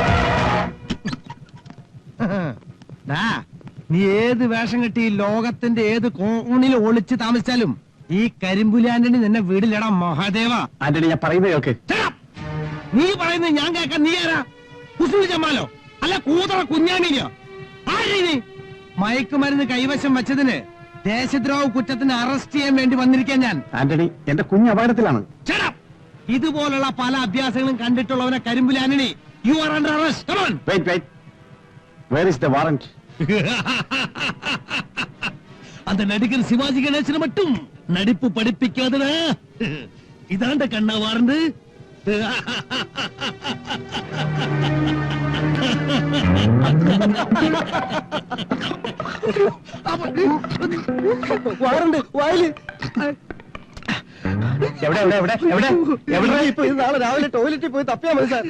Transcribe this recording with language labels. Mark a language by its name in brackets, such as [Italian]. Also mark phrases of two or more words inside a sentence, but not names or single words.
[Malayalam] നീ ഏത് വേഷം കെട്ടി ലോകത്തിന്റെ ഏത് കോണിൽ ഒളിച്ച് താമസിച്ചാലും ഈ കരിമ്പുലി ആന്റണി നിന്നെ വീടിലടാ മഹാദേവ. ആന്റണി, ഞാൻ പറയുന്നത് കേൾക്ക്. നീ പറയുന്നത് ഞാൻ കേൾക്കാൻ നീ ആരാ? കുസുമി ജമാലോ അല്ല കൂതറ കുഞ്ഞാണിയോ? ആരീ നീ? മയക്കുമരുന്ന് കൈവശം വെച്ചതിന് ദേശദ്രോഹ കുറ്റത്തിന് അറസ്റ്റ് ചെയ്യാൻ വേണ്ടി വന്നിരിക്കാൻ ഞാൻ. ആന്റണി, എന്റെ കുഞ്ഞ് അപകടത്തിലാണ്. [English] Shut up! [Malayalam] ഇതുപോലുള്ള പല അഭ്യാസങ്ങളും കണ്ടിട്ടുള്ളവനെ കരിമ്പുലി ആന്റണി, [English] you are under arrest. Come on. wait wait, where is the warrant? [Tamil] அந்த நடிகர் சிவாஜி கணேசன் மட்டும் நடிப்பு படிப்பிக்காதடா. இதாண்ட கண்ணா வார்ந்து. [Malayalam] വാറണ്ട് വായില്. എവിടെ എവിടെ എവിടെ എവിടെ എവിടെ? ഇപ്പൊ ഇത് നാളെ രാവിലെ ടോയ്ലറ്റിൽ പോയി തപ്പിയാ മതി സാർ.